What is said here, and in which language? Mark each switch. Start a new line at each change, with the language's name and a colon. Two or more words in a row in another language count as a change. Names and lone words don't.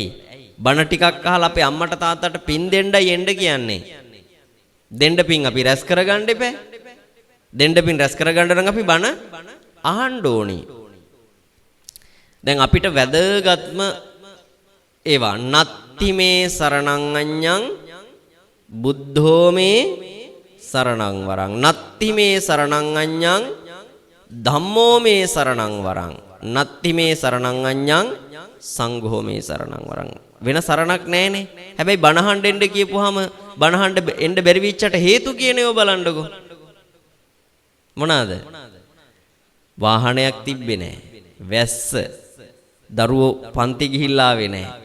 Sinhala: බණ ටිකක් අහලා අපේ අම්මට තාත්තට පින් දෙන්නයි එන්න කියන්නේ. දෙන්න පින් අපි රැස් කරගන්න එපා. දෙන්න පින් රැස් කරගන්න නම් අපි බණ අහන්න ඕනි. දැන් අපිට වැදගත්ම ඒවා
Pali: නත්ති මේ සරණං අඤ්ඤං බුද්ධෝ මේ සරණං වරං. නත්ති මේ සරණං අඤ්ඤං ධම්මෝ මේ සරණං වරං. නත්ති මේ සරණං අඤ්ඤං සංඝෝ මේ සරණං වරං.
Sinhala: වෙන සරණක් නැහැනේ. හැබැයි බණහඬ එන්න කියපුවාම බණහඬ එන්න බැරි විච්චට හේතු කියනේව බලන්නකෝ. මොනවාද? වාහනයක් තිබ්බේ නැහැ. වැස්ස. දරුවෝ පන්ති ගිහිල්ලා ආවේ නැහැ.